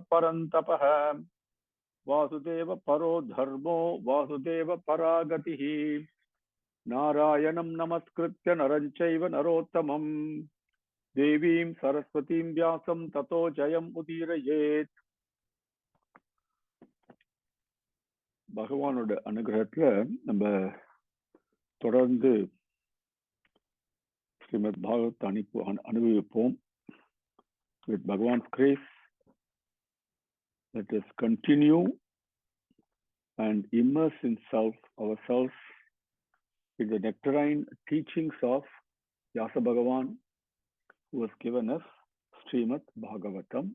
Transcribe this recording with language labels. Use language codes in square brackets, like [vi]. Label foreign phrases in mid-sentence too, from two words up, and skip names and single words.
[sa] परन्तपः वासुदेव परो धर्मो वासुदेव परागतिः नारायणं नमस्कृत्य नरं चैव नरोत्तमम् देवीं सरस्वतीं व्यासं ततो जयम् उदीरयेत् [ta] பகவானோட அனுகிரகத்துல நம்ம தொடர்ந்து ஸ்ரீமத் பாகவத் அனுபவிப்போம். [en] With Bhagavan's grace, let us continue and immerse ourselves in the nectarine teachings of Vyasa Bhagavan, who has given us Srimad Bhagavatam.